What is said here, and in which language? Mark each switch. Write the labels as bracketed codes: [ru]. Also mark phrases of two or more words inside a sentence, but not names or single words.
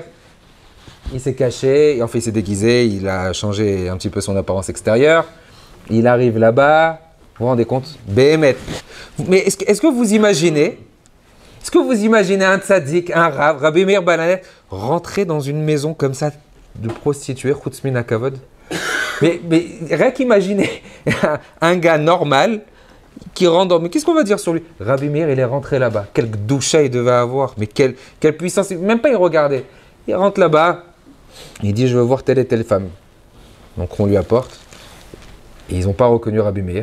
[fr] Il s'est caché, enfin il s'est déguisé, il a changé un petit peu son apparence extérieure. Il arrive là-bas, vous vous rendez compte? Béhémet. Mais est-ce que vous imaginez un tzaddik, un rave, Rabbi Meir Baal Hanes, rentrer dans une maison comme ça de prostituées, [he] חוץ מן הכבוד? [fr] Mais rien qu'imaginer un gars normal qui rentre dans... Mais qu'est-ce qu'on va dire sur lui? Rabbi Meir, il est rentré là-bas. Quel doucha il devait avoir, mais quelle puissance, même pas il regardait. Il rentre là-bas, il dit, je veux voir telle et telle femme. Donc on lui apporte, et ils n'ont pas reconnu Rabbi Meir.